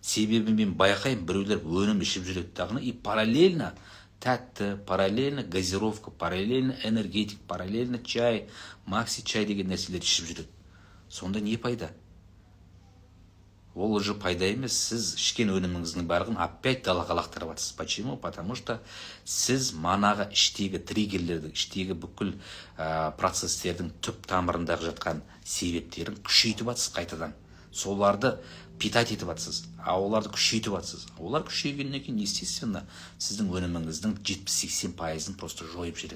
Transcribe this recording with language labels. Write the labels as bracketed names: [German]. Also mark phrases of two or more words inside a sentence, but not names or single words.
[Kazakh] Себебі мен байқаймын, біреулер өнім ішіп жүреді дағыны, [Russian] и параллельно [Kazakh] тәтті, [Russian] параллельно газировка, параллельно энергетик, параллельно чай, макси чай [Kazakh] деген нәрселер ішіп жүреді. Сонда не пайда? Ол уже пайда емес, сіз ішкен өніміңіздің барлығын опять далаға лақтырып жатсыз. [Russian] Почему? Потому что [Kazakh] сіз манағы іштегі триггерлерді, іштегі бүкіл процесстердің түп тамырындағы жатқан себептерін күшейтіп жатсыз қайтадан. Соларды питать етіп жатсыз, оларды күшейтіп жатсыз. Олар күшейгеннен кейін, естественно, сіздің өніміңіздің 70-80%-ын просто жойып жібереді.